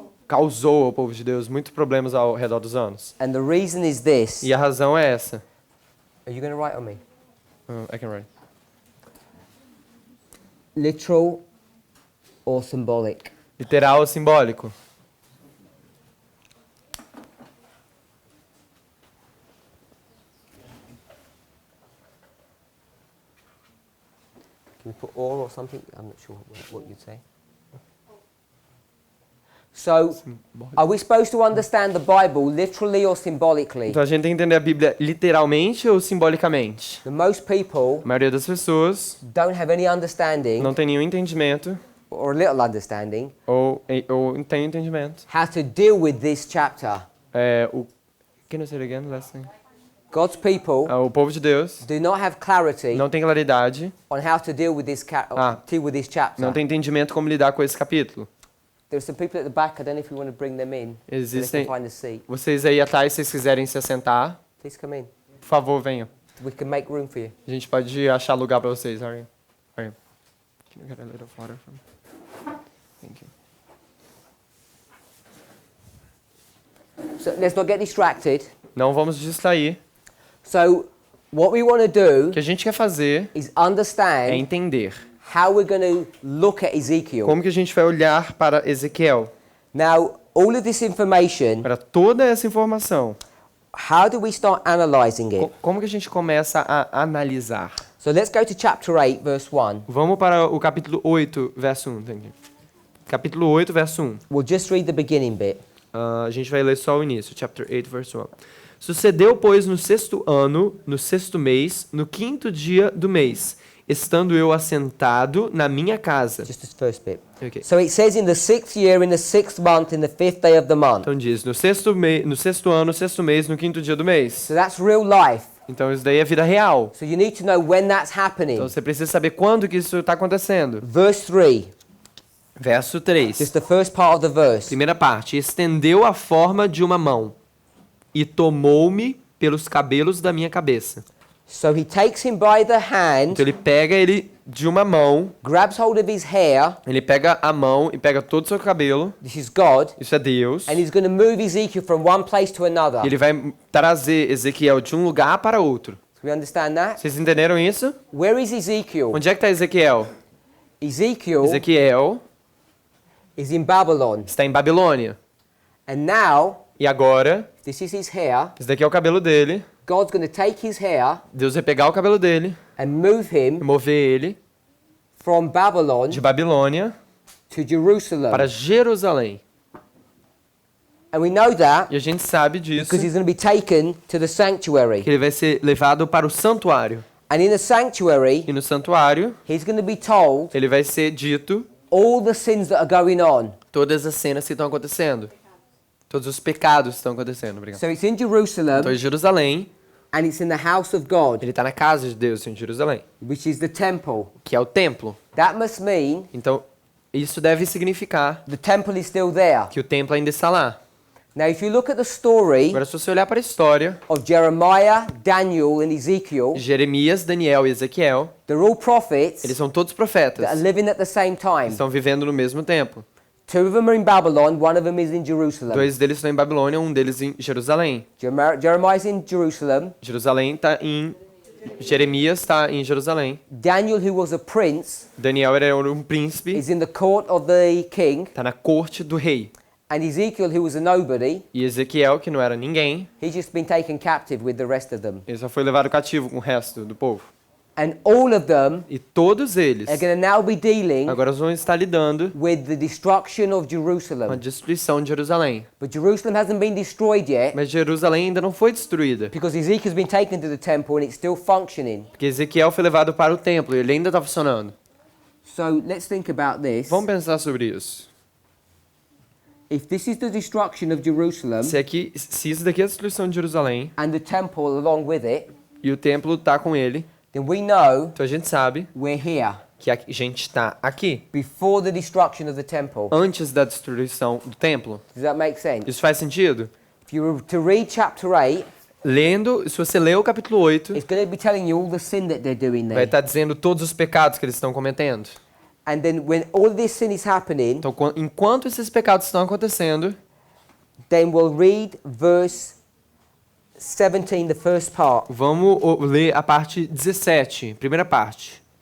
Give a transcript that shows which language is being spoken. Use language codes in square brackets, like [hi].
[pt] causou ao povo de Deus muitos problemas ao redor dos anos. [en] And the reason is this. [pt] E a razão é essa. [en] Are you going to write on me? I can write. Literal or symbolic? [pt] Literal ou simbólico? [en] Can you put or something? I'm not sure what you'd say. So, are we supposed to understand the Bible literally or symbolically? [pt] Então a gente tem que entender a Bíblia literalmente ou simbolicamente? [en] Most people [pt] A maioria das pessoas [en] don't have any understanding [pt] não tem nenhum entendimento [en] or little understanding [pt] ou tem entendimento. [en] how to deal with this chapter. Can you say it again, last thing? God's people [pt] O povo de Deus [en] do not have clarity [pt] não tem claridade, [en] on how to deal with this chapter. [pt] não tem entendimento como lidar com esse capítulo. [en] There are some people at the back. I don't know if you want to bring them in. So they [pt] Existem [en] can find a seat. [pt] vocês aí atrás, se vocês quiserem se assentar, [en] Please come in. [pt] por favor, venham. [en] We can make room for you. [pt] A gente pode achar lugar para vocês. [en] Are you? Can you get a little water from? Thank you. So let's not get distracted. [pt] Não vamos distrair. [en] So what we want to do [pt] O que a gente quer fazer [en] is [pt] é [en] understand [pt] entender [en] how we're going to look at Ezekiel. [pt] como que a gente vai olhar para Ezequiel. [en] Now, all of this information, [pt] Para toda essa informação, [en] how do we start analyzing it? [pt] como que a gente começa a analisar? [en] So let's go to chapter 8, verse 1. [pt] Vamos para o capítulo 8, verso 1. [en] Thank you. [pt] Capítulo 8, verso 1. [en] We'll just read the beginning bit. [pt] A gente vai ler só o início, [en] chapter 8, verse 1. [pt] Sucedeu, pois, no 6º ano, no 6º mês, no 5º dia do mês, estando eu assentado na minha casa. [en] Just this first bit. Okay. So it says in the 6th year, in the 6th month, in the 5th day of the month. [pt] Então diz, no 6º ano, no 6º mês, no 5º dia do mês. [en] So that's real life. [pt] Então isso daí é vida real. [en] So you need to know when that's happening. [pt] Então você precisa saber quando que isso está acontecendo. [en] Verse 3. [pt] Verso 3. [en] Just the first part of the verse. [pt] Primeira parte. Estendeu a forma de uma mão e tomou-me pelos cabelos da minha cabeça. [en] So he takes him by the hand, [pt] Então ele pega ele de uma mão, [en] grabs hold of his hair. [pt] ele pega a mão e pega todo o seu cabelo. [en] This is God. [pt] Isso é Deus. [en] And he's going to move Ezekiel from one place to another. [pt] E ele vai trazer Ezequiel de um lugar para outro. [en] Do we understand that? [pt] Vocês entenderam isso? [en] Where is Ezekiel? [pt] Onde é que está Ezequiel? Ezequiel [en] is in Babylon. [pt] está em Babilônia. [en] And now, [pt] E agora, [en] this is his hair. [pt] esse daqui é o cabelo dele. [en] God's going to take his hair [pt] Deus vai pegar o cabelo dele [en] and move [pt] e [en] him [pt] mover ele [en] from Babylon [pt] de Babilônia [en] to Jerusalem. [pt] para Jerusalém. [en] And we know that [pt] E a gente sabe disso, [en] because he's going to be taken to the sanctuary. [pt] que ele vai ser levado para o santuário. [en] And in the sanctuary, [pt] E no santuário, [en] he's going to be told [pt] ele vai ser dito [en] all the sins that are going on. [pt] todas as cenas que estão acontecendo. Todos os pecados que estão acontecendo. Obrigado. [en] So it's in Jerusalem [pt] Então, em Jerusalém, [en] and it's in the house of God, [pt] ele está na casa de Deus em Jerusalém, [en] which is the temple. [pt] que é o templo. [en] That must mean [pt] Então, isso deve significar [en] the temple is still there. [pt] que o templo ainda está lá. [en] Now, if you look at the story [pt] Agora, se você olhar para a história [en] of Jeremiah, Daniel, and Ezekiel, [pt] de Jeremias, Daniel e Ezequiel, [en] they're all prophets [pt] eles são todos [en] that are [pt] profetas. [en] living at the same time. [pt] Estão vivendo no mesmo tempo. [en] Two of them are in Babylon, one of them is in Jerusalem. [pt] Dois deles estão em Babilônia, um deles em Jerusalém. [en] Jeremiah's in Jerusalem. [pt] Jerusalém está em... Jeremias está em Jerusalém. [en] Daniel, who was a prince, [pt] Daniel era um príncipe, [en] is in the court of the king. [pt] está na corte do rei. [en] And Ezekiel, who was a nobody, [pt] E Ezequiel, que não era ninguém, [en] he's just been taken captive with the rest of them. [pt] ele só foi levado cativo com o resto do povo. [en] And all of them [pt] E todos eles [en] are going to now be dealing [pt] agora vão estar lidando [en] with the destruction of [pt] com a [en] Jerusalem. [pt] destruição de Jerusalém. [en] But Jerusalem hasn't been destroyed yet [pt] Mas Jerusalém ainda não foi destruída, [en] because Ezekiel's been taken to the temple and it's still functioning. [pt] porque Ezequiel foi levado para o templo e ele ainda está funcionando. [en] So let's think about this. [pt] Vamos pensar sobre isso. [en] If this is the destruction of Jerusalem [pt] Se isso daqui é a destruição de Jerusalém [en] and the temple along with it, [pt] e o templo está com ele, [en] then we know [pt] então a gente sabe [en] we're here [pt] que a gente está aqui, [en] before the destruction of the temple. [pt] antes da destruição do templo. [en] Does that make sense? [pt] Isso faz sentido? [en] If you were to read chapter 8, [pt] Se você ler o capítulo 8, [en] it's going to be telling you all the sin that they're doing [pt] vai [en] there. [pt] estar dizendo todos os pecados que eles estão cometendo. [en] And then when all this sin is happening, [pt] Então, enquanto esses pecados estão acontecendo, [en] then we'll read verse 17, the first part. [pt] vamos ler a parte 17, primeira parte.